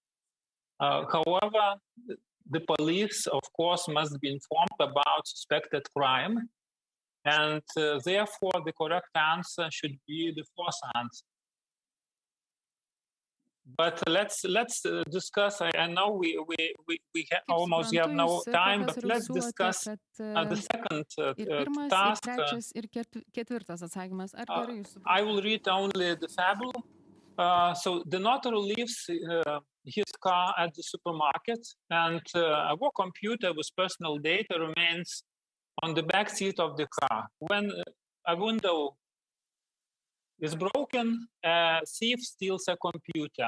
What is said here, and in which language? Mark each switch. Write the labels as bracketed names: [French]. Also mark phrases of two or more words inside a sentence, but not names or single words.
[English] However, the police, of course, must be informed about suspected crime, and therefore the correct answer should be the fourth answer. But let's discuss. I know we almost have no time, but let's discuss the second task. [Lithuanian] Trečias ir ketvirtas atsakymas. Ar gerai jūs suprantate? [English] I will read only the fable. So the notary leaves his car at the supermarket, and a work computer with personal data remains on the back seat of the car. When a window is broken, a thief steals a computer.